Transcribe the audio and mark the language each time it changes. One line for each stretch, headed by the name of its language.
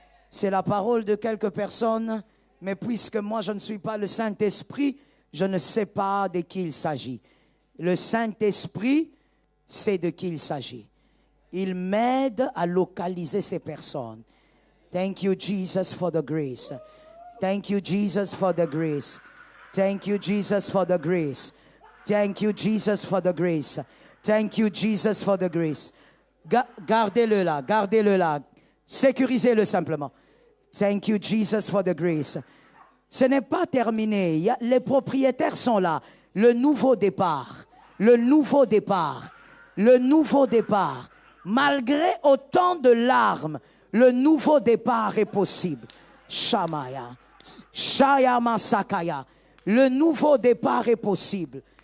French: C'est la parole de quelques personnes, mais puisque moi je ne suis pas le Saint-Esprit, je ne sais pas de qui il s'agit. Le Saint-Esprit sait de qui il s'agit. Il m'aide à localiser ces personnes.
English: Thank you, Jesus, for the grace. Thank you, Jesus, for the grace. Thank you, Jesus, for the grace. Thank you, Jesus, for the grace. Thank you, Jesus, for the grace.
French: Gardez-le là, gardez-le là. Sécurisez-le simplement.
English: Thank you, Jesus, for the grace.
French: Ce n'est pas terminé. Les propriétaires sont là. Le nouveau départ. Le nouveau départ. Le nouveau départ. Malgré autant de larmes, le nouveau départ est possible. Shamaya. Shayama Sakaya. Le nouveau départ est possible.